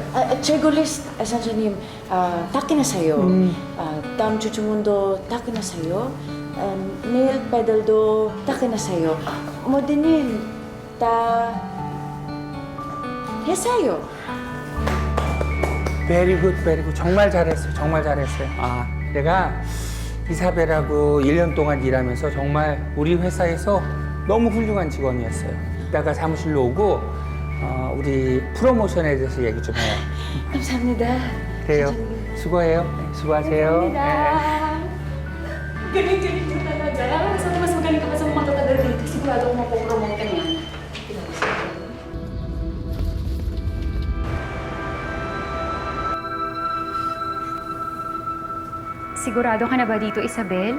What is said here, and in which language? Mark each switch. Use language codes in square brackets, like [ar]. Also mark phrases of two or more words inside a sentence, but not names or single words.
[ko] 재고 리스트, 선생님, 다 끝났어요. 다음 주 주문도 다 끝났어요. 네일 페달도 다 끝났어요. 모델님 다 했어요. [en] Very good, very good. [ko] 정말 잘했어요, 정말 잘했어요. 내가 이사벨하고 1년 동안 일하면서 정말 우리 회사에서 너무 훌륭한 직원이었어요. 이따가 사무실로 오고 우리 프로모션에 대해서 얘기 좀 해요. 감사합니다. 그래요. 수고해요. 네, 수고하세요. [tl] Galing-galing mo talaga. Mas magaling ka pa sa mga matatagal dito. Sigurado ko mapopromote ka niyan. Sigurado ka na ba dito, Isabel?